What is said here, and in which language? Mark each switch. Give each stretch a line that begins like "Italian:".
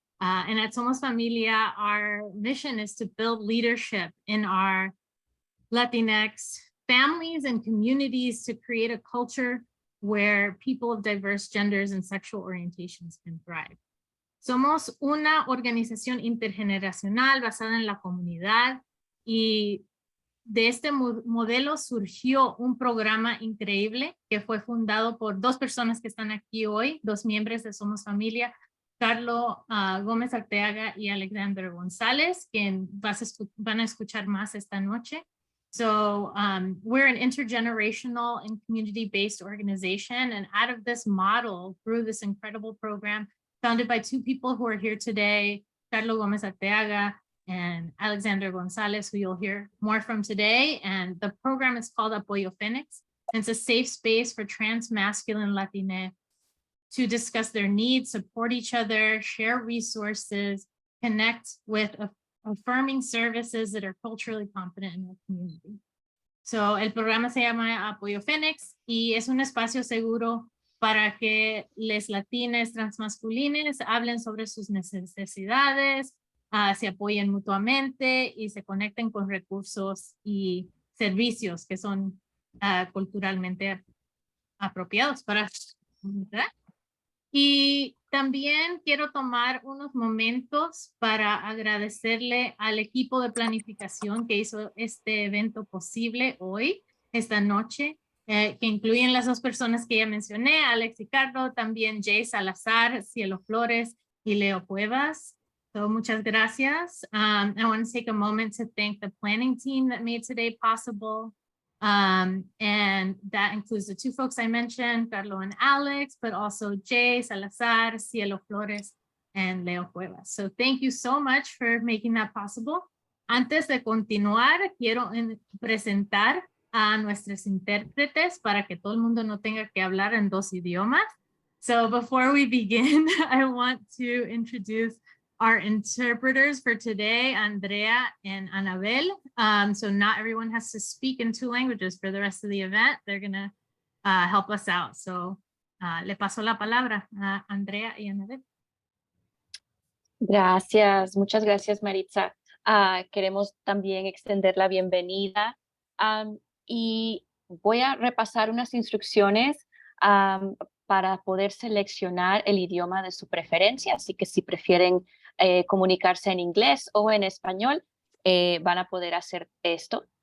English: And at Somos Familia, our mission is to build leadership in our Latinx families and communities to create a culture where people of diverse genders and sexual orientations can thrive.
Spanish: Somos una organización intergeneracional basada en la comunidad, y de este modelo surgió un programa increíble que fue fundado por dos personas que están aquí hoy, dos miembros de Somos Familia, Carlos Gómez Arteaga y Alexander González, que van a escuchar más esta noche.
English: So we're an intergenerational and community-based organization, and out of this model grew this incredible program founded by two people who are here today, Carlos Gómez Arteaga and Alexander González, who you'll hear more from today. And the program is called Apoyo Fénix. It's a safe space for trans masculine Latine to discuss their needs, support each other, share resources, connect with affirming services that are culturally competent in the community.
Spanish: So el programa se llama Apoyo Fénix y es un espacio seguro para que les latines transmasculines hablen sobre sus necesidades, se apoyen mutuamente y se conecten con recursos y servicios que son culturalmente apropiados para su comunidad. Y también quiero tomar unos momentos para agradecerle al equipo de planificación que hizo este evento posible hoy, esta noche, que incluyen las dos personas que ya mencioné, Alex y Carlos, también Jay Salazar, Cielo Flores y Leo Cuevas. So muchas gracias.
English: I want to take a moment to thank the planning team that made today possible. And that includes the two folks I mentioned, Carlos and Alex, but also Jay Salazar, Cielo Flores, and Leo Cuevas. So thank you so much for making that possible.
Spanish: Antes de continuar, quiero presentar a nuestros intérpretes para que todo el mundo no tenga que hablar en dos idiomas.
English: So before we begin, I want to introduce our interpreters for today, Andrea and Anabel. So not everyone has to speak in two languages for the rest of the event. They're gonna help us out.
Spanish: So le paso la palabra a Andrea y Anabel. Gracias, muchas gracias, Maritza. Queremos también extender la bienvenida y voy a repasar unas instrucciones para poder seleccionar el idioma de su preferencia, así que si prefieren comunicarse en inglés o en español, van a poder hacer esto.